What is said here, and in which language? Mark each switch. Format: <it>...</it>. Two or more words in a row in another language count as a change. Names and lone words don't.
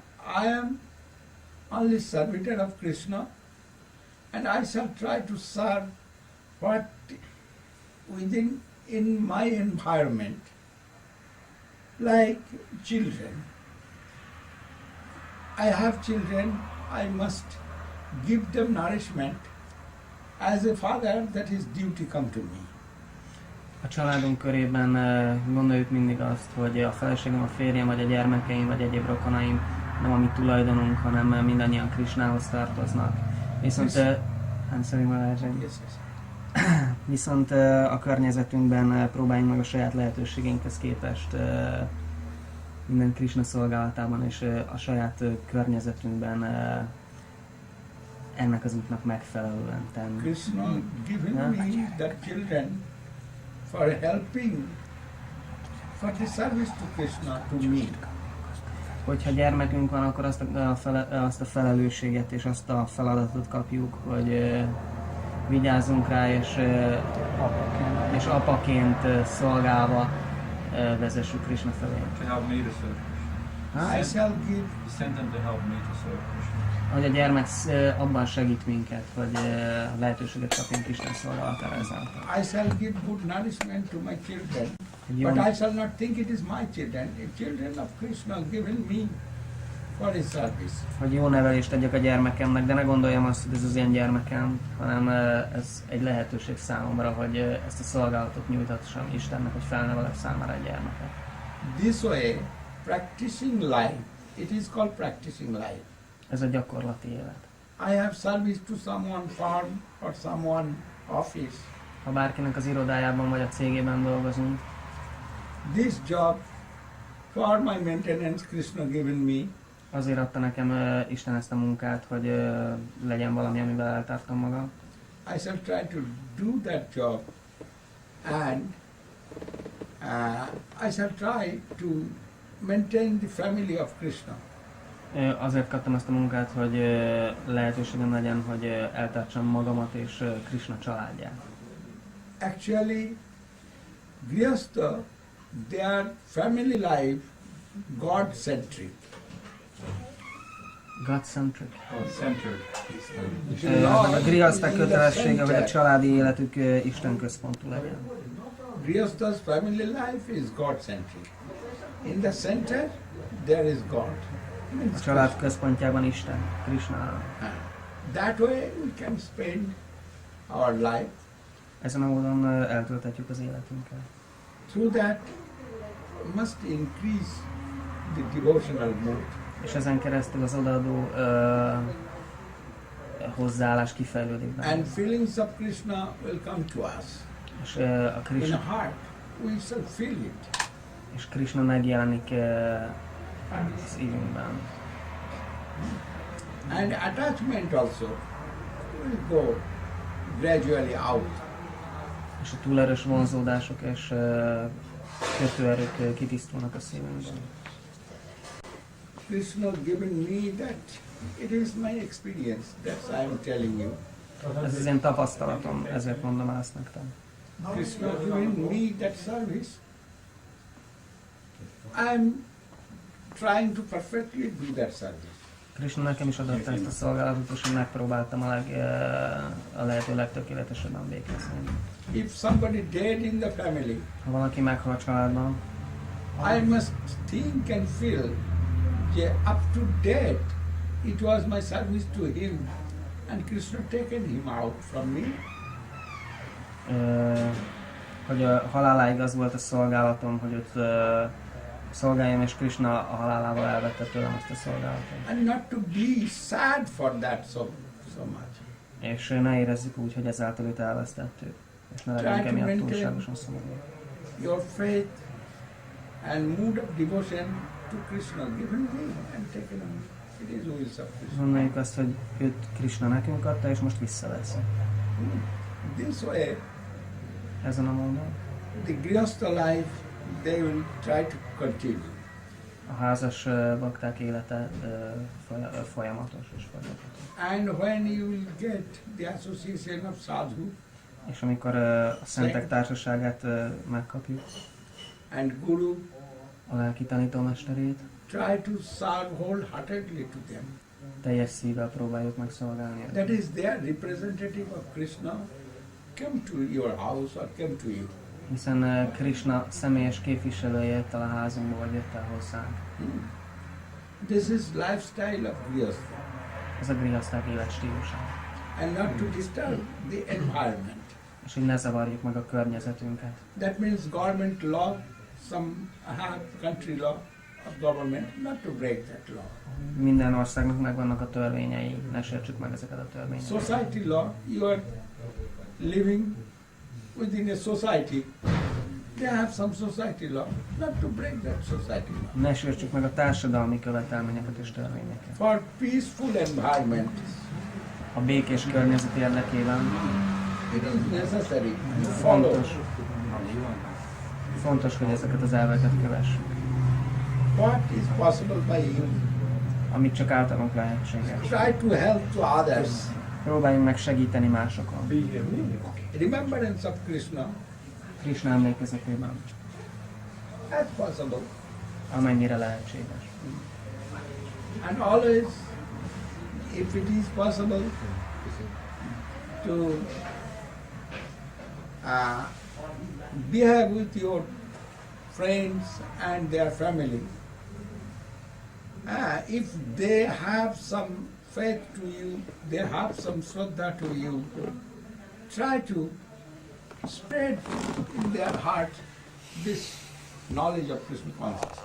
<en>I am only servitor of Krishna, and I shall try to serve what within in my environment, like children. I have children, I must give them nourishment. As a father, that is duty come to me.</en> <hu>A családunk körében gondoljuk mindig azt, hogy a feleségem, a férjem, vagy a gyermekeim, vagy egyéb rokonaim nem a mi tulajdonunk, hanem mindannyian Krishnához tartoznak. Viszont, viszont a környezetünkben próbáljunk meg a saját lehetőségeinkhez képest minden Krishna szolgálatában és a saját környezetünkben ennek az útnak megfelelően tenni.</hu> <en>Krishna given me the children for helping, for the service to Krishna, to me.</en> <hu>Hogyha gyermekünk van, akkor azt a felelősséget és azt a feladatot kapjuk, hogy vigyázzunk rá, és apaként szolgálva vezessük Krishna felé.</hu> <en>To help me to serve Krishna. I shall give. He sent them to help me to serve Krishna.</en> <hu>Hogy a gyermek abban segít minket, hogy lehetőséget kapjunk Isten szolgálatára ezáltal.</hu> <en>I shall give good nourishment to my children, but I shall not think it is my children. The children of Krishna given me for his service.</en> <hu>Hogy jó nevelést adjak a gyermekemnek, de ne gondoljam azt, hogy ez az én gyermekem, hanem ez egy lehetőség számomra, hogy ezt a szolgálatot nyújthassam Istennek, hogy felnevelek számára egy gyermeket.</hu> <en>This way, practicing life, it is called practicing life.</en> <hu>Ez a gyakorlati élet.</hu> <en>I have service to someone farm or someone office.</en> <hu>Ha bárkinek az irodájában vagy a cégében dolgozunk,</hu> <en>This job for my maintenance Krishna given me.</en> <hu>azért adta nekem Isten ezt a munkát, hogy legyen valami, amivel eltartom magam.</hu> <en>I shall try to do that job, and I shall try to maintain the family of Krishna.</en> <hu>Azért kaptam ezt a munkát, hogy lehetőségem legyen, hogy eltartsam magamat és Krishna családját.</hu> <en>Actually, Grihastha, their family life God-centric. God-centric. God-centered.</en> <hu>A grihaszták kötelessége, hogy a családi életük Isten központú legyen.</hu> <en>Grihastha's family life is God-centric. In the center, there is God.</en> <hu>A család központjában Isten, Krishna.</hu> <en>That way we can spend our life.</en> <hu>Ezen a módon eltölthetjük az életünket.</hu> <en>Through that, must increase the devotional mood.</en> <hu>És ezen keresztül az odaadó hozzáállás kifejlődik benne.</hu> <en>And feelings of Krishna will come to us.</en> <hu>És a</hu> <en>In Krishna, the heart, we shall feel it.</en> <hu>és Krishna megjelenik az szívünkben.</hu> <en>And attachment also will go gradually out.</en> <hu>És a túlerős vonzódások és kötőerők kitisztulnak a szívünkben.</hu> <en>Krishna given me that. It is my experience that I am telling you.</en> <hu>Ez az én tapasztalatom, ezért mondom ezt nektek.</hu> <en>Krishna giving me that service. I'm trying to perfectly do that service.</en> <hu>Krishna nekem is adott ezt a szolgálatot, és én megpróbáltam a lehető legtökéletesebben végezni.</hu> <en>If somebody dead in the family,</en> <hu>Ha valaki meghal a családban,</hu> <en>I must think and feel that up to death it was my service to him and Krishna taken him out from me.</en> <hu>hogy a haláláig az volt a szolgálatom, hogy ott szolgáljam, és Krishna a halálával elvette tőlem ezt a szolgálatot.</hu> <en>And not to be sad for that so much.</en> <hu>És ne érezzük úgy, hogy ezáltal őt elvesztettük, és ne legyünk emiatt túlságosan szomorúak.</hu> <en>Your faith and mood of devotion to Krishna given me and taken on. It is wills of Krishna.</en> <hu>Gondoljuk azt, hogy őt Krishna nekünk adta, és most visszaveszi.</hu> <en>This way,</en> <hu>Ezen a módon</hu> <en>the Grihastha life, they will try to continue.</en> <hu>a házas bakták élete folyamatos és folyamatos.</hu> <en>And when you will get the association of sadhu</en> <hu>És amikor a szentek társaságát megkapjuk,</hu> <en>and guru,</en> <hu>a lelki tanítómesterét,</hu> <en>try to serve wholeheartedly to them.</en> <hu>teljes szívvel próbáljuk megszolgálni.</hu> <en>That is their representative of Krishna. Come to your house or come to you.</en> <hu>Hiszen Krishna személyes képviselője jött el a házunkba, vagy jött el hozzánk.</hu> <en>This is lifestyle of Grihastha.</en> <hu>Ez a grihaszták életstílusa.</hu> <en>And not to disturb the environment.</en> <hu>És így ne zavarjuk meg a környezetünket.</hu> <en>That means government law, some have country law of government, not to break that law. Minden országnak megvannak a törvényei, ne sértsük meg ezeket a törvényeket. Society law, you are living within a society. They have some society law, not to break that society law.</en> <hu>Ne sértsük meg a társadalmi követelményeket és törvényeket.</hu> <en>For peaceful environment,</en> <hu>A békés környezet érdekében</hu> <en>it is necessary to</en> <hu>fontos, hogy ezeket az elveket kövessük.</hu> <en>what is possible by you.</en> <hu>Amit csak általunk lehetséges.</hu> <en>Try to help to others.</en> <hu>Próbáljunk meg segíteni másokon.</hu> <en>Remembrance of Krishna,</en> <hu>Krishna emlékezetében,</hu> <en>as possible.</en> <hu>amennyire lehetséges.</hu> <en>And always, if it is possible, to behave with your friends and their family. If they have some faith to you, they have some shraddha to you, try to spread in their heart this knowledge of Krishna consciousness.</en>